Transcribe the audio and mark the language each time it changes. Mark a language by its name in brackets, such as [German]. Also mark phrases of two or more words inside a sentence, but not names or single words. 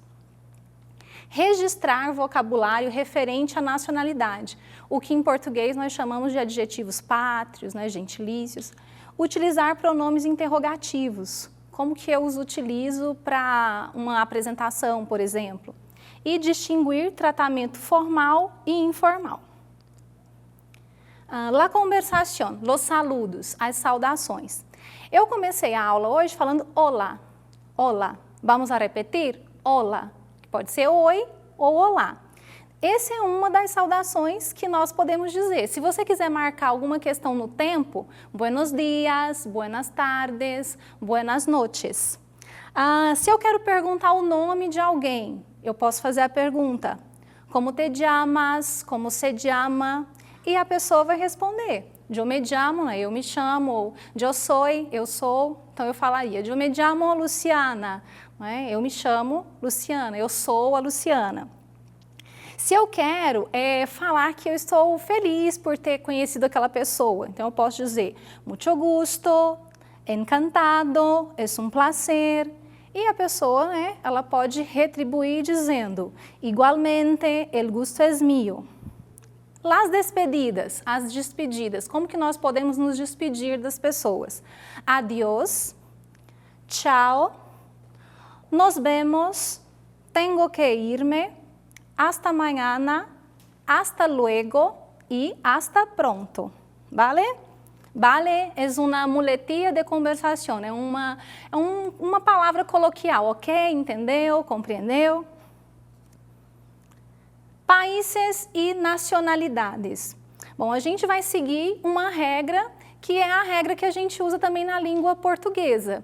[Portuguese] Registrar vocabulário referente à nacionalidade, o que em português nós chamamos de adjetivos pátrios, né, gentilícios. Utilizar pronomes interrogativos, como que eu os utilizo para uma apresentação, por exemplo. E distinguir tratamento formal e informal. [Spanish] La conversación, los saludos, [Portuguese] as saudações. Eu comecei a aula hoje falando olá, olá. [Spanish] Vamos a repetir? [Portuguese] Olá. Pode ser oi ou olá. Essa é uma das saudações que nós podemos dizer. Se você quiser marcar alguma questão no tempo, [Spanish] buenos dias, buenas tardes, buenas noches. [Portuguese] Se eu quero perguntar o nome de alguém, eu posso fazer a pergunta, [Spanish] como te llamas, como se llama, [Portuguese] e a pessoa vai responder. Eu [Spanish] me llamo, [Portuguese] né? Eu me chamo, ou eu soy, eu sou, então eu falaria, eu [Spanish] me llamo [Portuguese] Luciana, né? Eu me chamo Luciana, eu sou a Luciana. Se eu quero falar que eu estou feliz por ter conhecido aquela pessoa, então eu posso dizer, [Spanish] mucho gusto, encantado, es un placer, [Portuguese] e a pessoa, né, ela pode retribuir dizendo, [Spanish] igualmente, el gusto es mío. Las despedidas, [Portuguese] as despedidas, como que nós podemos nos despedir das pessoas? [Spanish] Adiós, tchau, nos vemos, tengo que irme, hasta mañana, hasta luego e hasta pronto, ¿vale? [Portuguese] Vale é uma muletilla de conversação, é uma palavra coloquial, ok? Entendeu? Compreendeu? Países e nacionalidades. Bom, a gente vai seguir uma regra que é a regra que a gente usa também na língua portuguesa.